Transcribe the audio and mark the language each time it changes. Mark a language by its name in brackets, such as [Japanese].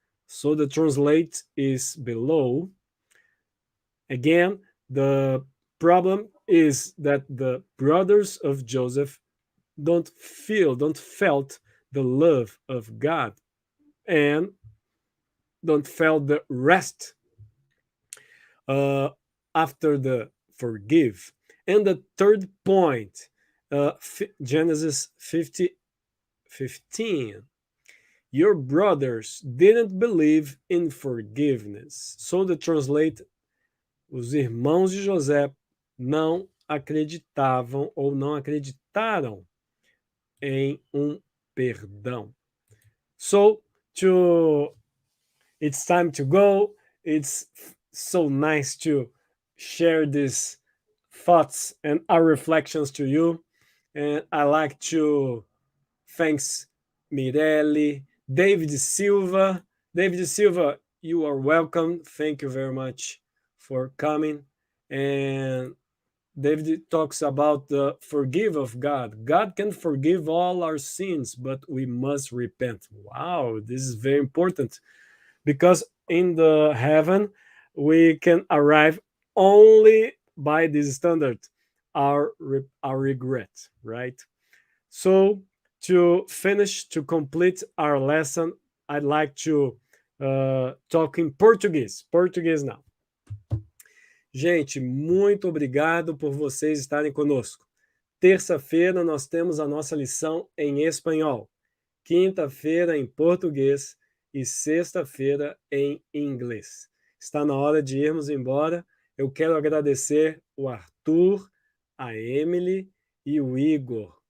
[English] So the translate is below. Again, the problem is that the brothers of Joseph don't felt the love of God and don't felt the rest after the forgive. And the third point, Genesis 50:15. Your brothers didn't believe in forgiveness. So the translate, [Portuguese] os irmãos de José não acreditavam ou não acreditaram em perdão. [English] So it's time to go. It's so nice to share these thoughts and our reflections to you. And I like to thanks Mirelle, David Silva. David Silva, you are welcome. Thank you very much for coming. And David talks about the forgive of God. God can forgive all our sins, but we must repent. Wow, this is very important because in the heaven we can arrive only by this standard, our regret, right? So to complete our lesson, I'd like to talk in Portuguese. Portuguese now. [Portuguese] Gente, muito obrigado por vocês estarem conosco. Terça-feira nós temos a nossa lição em espanhol. Quinta-feira em português e sexta-feira em inglês. Está na hora de irmos embora. Eu quero agradecer o Arthur, a Emily e o Igor.